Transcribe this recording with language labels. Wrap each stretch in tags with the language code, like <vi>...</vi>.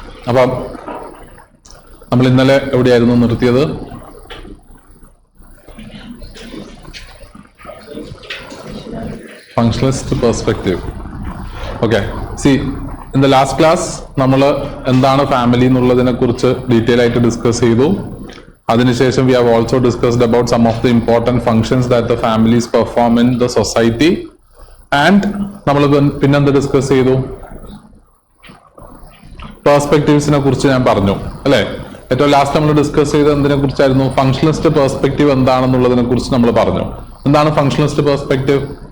<ml>അപ്പം നമ്മൾ ഇന്നലെ എവിടെയായിരുന്നു നിർത്തിയത്?</ml> <en>Functionalist perspective. Okay. See, in the last class,</en> <ml>നമ്മൾ എന്താണ് ഫാമിലി എന്നുള്ളതിനെ കുറിച്ച് ഡീറ്റെയിൽ ആയിട്ട് ഡിസ്കസ് ചെയ്തു. അതിനുശേഷം</ml> <en>we have also discussed about some of the important functions that the families perform in the society. And</en> <ml>നമ്മൾ പിന്നെന്ത് ഡിസ്കസ് ചെയ്തു? പെർസ്പെക്റ്റീവ്സിനെ കുറിച്ച് ഞാൻ പറഞ്ഞു അല്ലെ. ഏറ്റവും ലാസ്റ്റ് നമ്മൾ ഡിസ്കസ് ചെയ്ത് എന്തിനെ കുറിച്ചായിരുന്നു? ഫങ്ഷണലിസ്റ്റ് പെർസ്പെക്റ്റീവ് എന്താണെന്നുള്ളതിനെ കുറിച്ച് നമ്മൾ പറഞ്ഞു. എന്താണ് ഫങ്ഷണലിസ്റ്റ് പെർസ്പെക്റ്റീവ്?</ml>